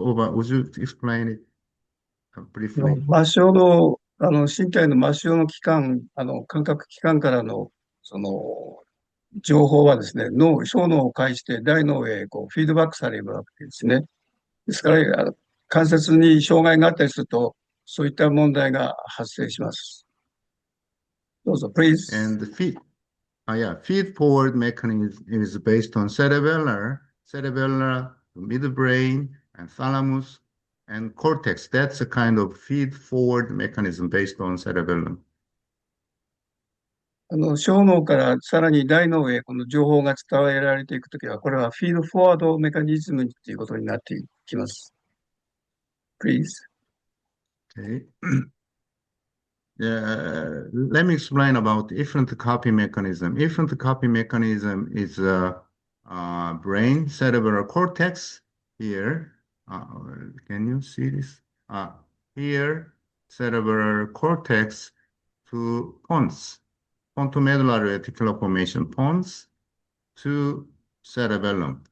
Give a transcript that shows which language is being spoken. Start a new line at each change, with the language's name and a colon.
English: Oba, would you explain it briefly?
Japanese: 末梢の、身体の末梢の器官、感覚器官からの、情報はですね、小脳を介して大脳へこうフィードバックされるわけですね。ですから、関節に障害があったりすると、そういった問題が発生します。どうぞ、 please.
English: And the feed forward mechanism is based on cerebellar, midbrain, and thalamus, and cortex. That's a kind of feed forward mechanism based on cerebellum.
Japanese: 小脳からさらに大脳へこの情報が伝えられていくときは、これはフィードフォワードメカニズムということになっていきます。
English: Please. Okay. Let me explain about efferent copy mechanism. Efferent copy mechanism is brain cerebral cortex here. Can you see this? Here, cerebral cortex to pons, pontomedullary reticular formation, pons to cerebellum.